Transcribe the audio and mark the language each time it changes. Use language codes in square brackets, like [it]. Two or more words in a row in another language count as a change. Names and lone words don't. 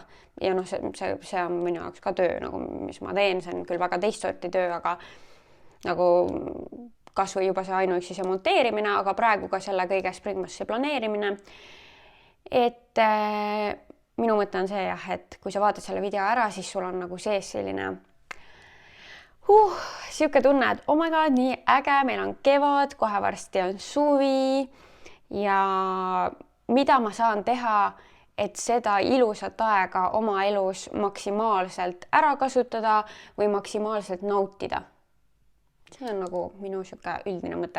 [et] Ja noh, see on minu jaoks ka töö, nagu, mis ma teen, see on küll väga teist sorti töö, aga nagu kas või juba see ainuüksi see monteerimine, aga praegu ka selle kõige Springmassi planeerimine. Et minu mõte on see jah, et kui sa vaatad selle video ära, siis sul on nagu sees selline siuke tunne, et [en] oh my god, [et] nii äge, meil on kevad, kohe varsti on suvi ja mida ma saan teha, et seda ilusat aega oma elus maksimaalselt ära kasutada või maksimaalselt nautida. See on nagu minu siuke üldine mõte.